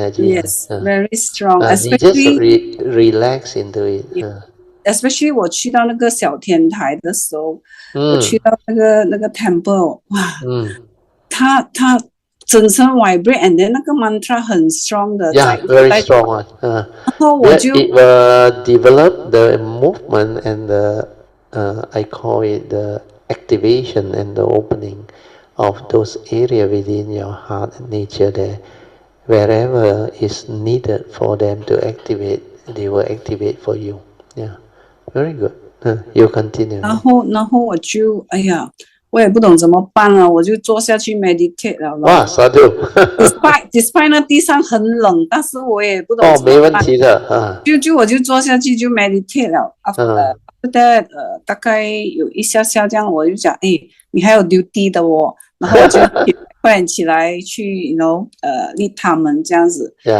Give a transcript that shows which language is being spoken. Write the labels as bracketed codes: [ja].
[en] energy。Yes, very strong. You just relax into it. [zh] Especially 我去到那个小天台的时候，我去到那个 temple， 哇，它整身 vibrate， and then 那个 mantra 很 strong 的， [en] very strong 然 [zh] 后我就 [en] it will develop the movement and the I call it the activation and the opening of those area within your heart and nature there. Wherever is needed for them to activate, they will activate for you. Yeah, very good. You continue. [zh] 然后我就我也不懂怎么办了，我就坐下去 meditate 了。哇，萨度。 despite 那地上很冷，但是我也不懂怎么办。没问题的。我就坐下去就 meditate 了。 After that，大概有一下这样，我就讲，你还有 duty 的哦，然后我就快点起来去 lead 他们这样子。